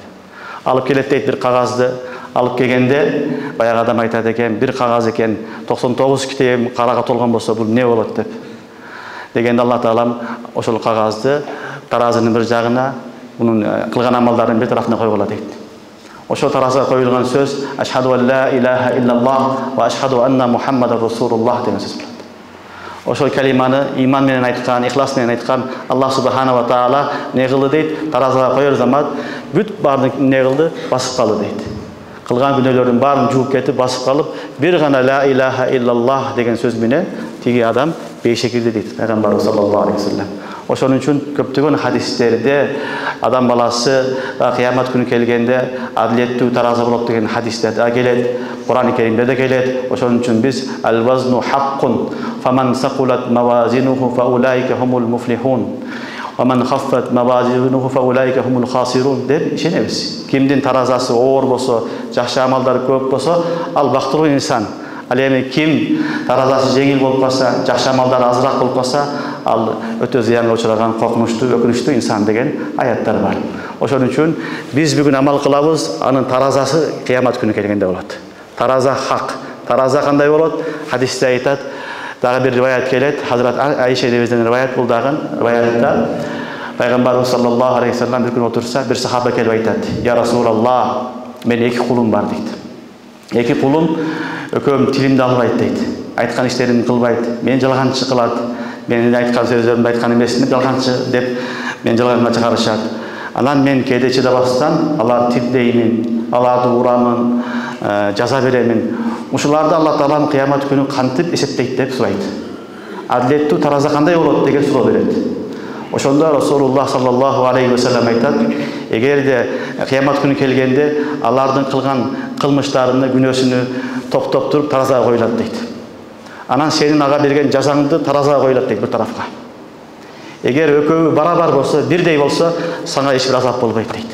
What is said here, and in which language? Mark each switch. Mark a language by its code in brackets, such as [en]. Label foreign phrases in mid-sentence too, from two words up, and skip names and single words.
[ky] Алып келет дейт бир кагазды. Алып келгенде баягы адам айтат экен, бир кагаз экен, 99 китебим карага толгон болсо бул не болот деп. Дегенде Аллах Таалам ошол кагазды таразынын бир жагына, мунун кылган амалдарынын бир тарафына койгула дейт. Ошол таразага коюлган сөз [ar] أشهد أن لا إله إلا الله وأشهد أن محمدا رسول الله [ky] деген сөз болот. Ошол калиманы иман менен айткан, ихлас менен айткан Аллах [ar] سبحانه وتعالى [ky] не кылды дейт, таразага коер замат бүт баарын не кылды, басып калды дейт. Кылган күнөөлөрдүн баарын жууп кетип, басып калып, бир гана [ar] لا إله إلا الله [ky] деген сөз менен тиги адам бейшекилди дейт пайгамбарыбыз [ar] صلى الله عليه وسلم. [ky] Ошон үчүн көптөгөн хадистерде адам баласы кыямат күнү келгенде адилеттүү тараза болот деген хадистер да келет, Кур'ан-ы Керимде де келет. Ошон үчүн биз [ar] الوزن حق فمن ثقلت موازينه فأولئك هم المفلحون ومن خفت موازينه فأولئك هم الخاسرون [ky] деп ишенебиз. Кимдин таразасы оор болсо, жакшы амалдары көп болсо, ал бактылуу инсан. Ал эми ким таразасы жеңил болуп калса, жакшы амалдары азыраак болуп калса, ал өтө зыянга учураган, коркунучтуу, өкүнүчтүү инсан деген аяттар бар. Ошон үчүн биз бүгүн амал кылабыз, анын таразасы кыямат күнү келгенде болот. Тараза хак. Тараза кандай болот? Хадисте айтат, дагы бир риваят келет. Хазрат Айша энебизден риваят бул дагы риваятта пайгамбарыбыз [ar] صلى الله عليه وسلم [ky] бир күн отурса, бир сахаба келип айтат: [ar] "يا رسول الله, [ky] мен эки кулум бар" дейт. Эки кулум өкөм тилимди албайт дейт. Айткан иштеримди кылбайт. Мен жалганчы кылат. Менин айткан сөздөрүмдү айткан эмесин жалганчы деп мен жалганга чыгарышат. Анан мен кээде чыдабастан алар тилдеймин, аларды урамын, жаза беремин. Ушуларды Алла Таалам кыямат күнү кантип эсептейт деп сурайт. Адилеттүү тараза кандай болот деген суроо берет. Ошондо Расулуллах [ar] صلى الله عليه وسلم [ky] айтат: эгерде кыямат күнү келгенде алардын кылган кылмыштарыны, күнөөсүнү топтоп туруп таразага коюлат дейт. Анан сенин ага берген жазаңды таразага коюлат дейт бир тарафка. Эгер экөө барабар болсо, бирдей болсо, сага эч бир азап болбойт дейт.